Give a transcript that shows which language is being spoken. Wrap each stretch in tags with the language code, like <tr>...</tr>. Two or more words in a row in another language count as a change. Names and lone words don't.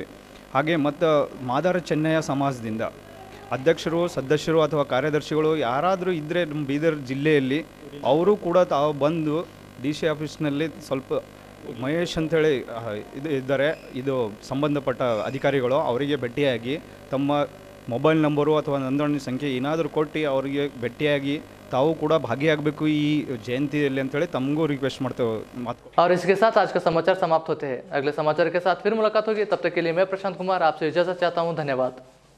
<kn>ಹಾಗೆ ಮತ್ತು ಮಾದಾರ ಚೆನ್ನಯ್ಯ ಸಮಾಜದಿಂದ ಅಧ್ಯಕ್ಷರು ಸದಸ್ಯರು ಅಥವಾ ಕಾರ್ಯದರ್ಶಿಗಳು ಯಾರಾದರೂ ಇದ್ದರೆ ನಮ್ಮ ಬೀದರ್ ಜಿಲ್ಲೆಯಲ್ಲಿ ಅವರು ಕೂಡ ತಾವು ಬಂದು ಡಿ ಸಿ ಆಫೀಸ್ನಲ್ಲಿ ಸ್ವಲ್ಪ ಮಹೇಶ್ ಅಂಥೇಳಿ ಇದು ಸಂಬಂಧಪಟ್ಟ ಅಧಿಕಾರಿಗಳು ಅವರಿಗೆ ಭೇಟಿಯಾಗಿ ತಮ್ಮ ಮೊಬೈಲ್ ನಂಬರು ಅಥವಾ ನೋಂದಣಿ ಸಂಖ್ಯೆ ಏನಾದರೂ ಕೊಟ್ಟು ಅವರಿಗೆ ಭೇಟಿಯಾಗಿ ತಾವು ಕೂಡ ಭಾಗಿಯಾಗಬೇಕು ಈ ಜಯಂತಿಯಲ್ಲಿ ಅಂತೇಳಿ ತಮಗೂ रिक्वेस्ट ಮಾಡ್ತೇವೆ.</kn> <hi>और इसके साथ आज का समाचार समाप्त होते हैं। अगले समाचार के साथ फिर मुलाकात होगी। तब तक के लिए मैं प्रशांत कुमार आपसे इजाजत चाहता हूँ। धन्यवाद।</hi>